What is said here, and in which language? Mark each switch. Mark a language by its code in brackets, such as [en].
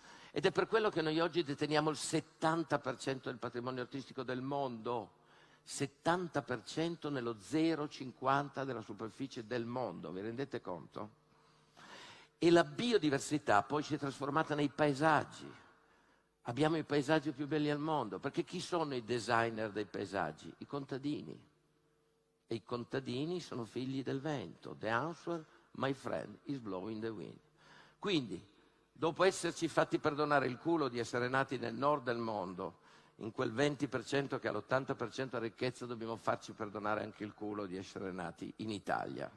[it] Ed è per quello che noi oggi deteniamo il 70% del patrimonio artistico del mondo, 70% nello 0,50 della superficie del mondo, vi rendete conto? E la biodiversità poi si è trasformata nei paesaggi. Abbiamo i paesaggi più belli al mondo, perché chi sono i designer dei paesaggi? I contadini. E i contadini sono figli del vento. [en] The answer, my friend, is blowing the wind. [it] Quindi, dopo esserci fatti perdonare il culo di essere nati nel nord del mondo, in quel 20% che ha l'80% di ricchezza, dobbiamo farci perdonare anche il culo di essere nati in Italia.